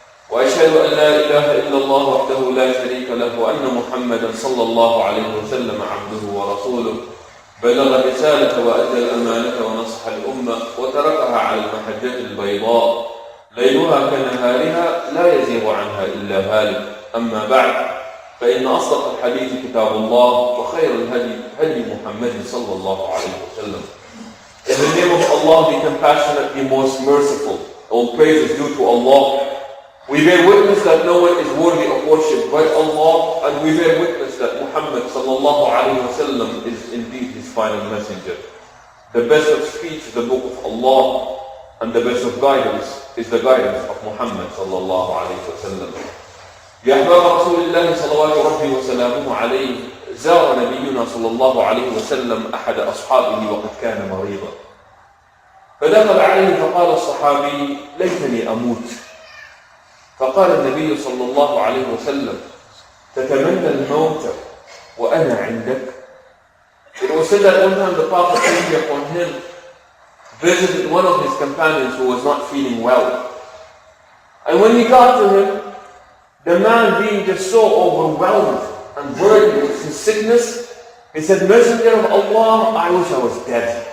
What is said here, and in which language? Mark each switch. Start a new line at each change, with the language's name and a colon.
Arabic: وأشهد أن لا إله إلا الله وحده لا شريك له، وأن محمدا صلى الله عليه وسلم عبده ورسوله، بلغ الرسالة وأدى الأمانة ونصح الأمة وتركها على المحجة البيضاء ليلها كنهارها لا يزيغ عنها إلا هالك. أما بعد، فإن أصدق الحديث كتاب الله، وخير الهدي هدي محمد صلى الله عليه وسلم.
English: In the name of Allah, the compassionate, the most merciful, all praise is due to Allah. We bear witness that no one is worthy of worship but Allah, and we bear witness that Muhammad sallallahu alayhi wa sallam is indeed his final messenger. The best of speech is the book of Allah, and the best of guidance is the guidance of Muhammad sallallahu alayhi wa sallam.
Arabic: يا أحباب رسول الله صلوات ربي وسلامه عليه، زار نبينا صلى الله عليه وسلم أحد أصحابه وقد كان مريضا، فدخل عليه فقال الصحابي: ليتني أموت. فقال النبي صلى الله عليه وسلم: تتمنى الموت وأنا عندك.
English: It was said that one time the Prophet came upon him, visited one of his companions who was not feeling well, and when he got to him, the man being just so overwhelmed and burdened with his sickness, he said, Messenger of Allah, I wish I was dead.